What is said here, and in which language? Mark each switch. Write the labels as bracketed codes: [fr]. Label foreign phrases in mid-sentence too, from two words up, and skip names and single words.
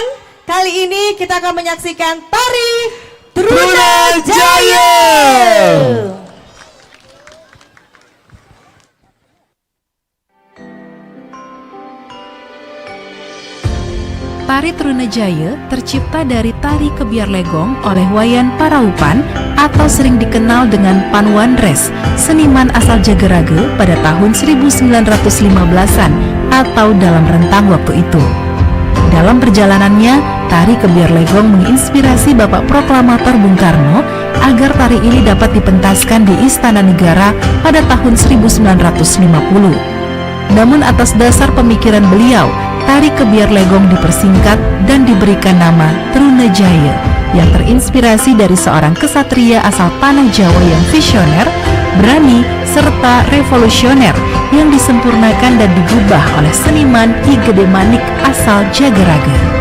[id] Kali ini kita akan menyaksikan tari Trunajaya. Tari Trunajaya tercipta dari tari kebiar legong oleh Wayan Paraupan atau sering dikenal dengan Panwandres, seniman asal Jagerage pada tahun 1915-an atau dalam rentang waktu itu. Dalam perjalanannya, tari kebiar legong menginspirasi Bapak Proklamator Bung Karno agar tari ini dapat dipentaskan di Istana Negara pada tahun 1950. Namun atas dasar pemikiran beliau, tari kebiar legong dipersingkat dan diberikan nama Trunajaya yang terinspirasi dari seorang kesatria asal tanah Jawa yang visioner, berani, serta revolusioner yang disempurnakan dan digubah oleh seniman Ki Gede Manik asal Jagerage.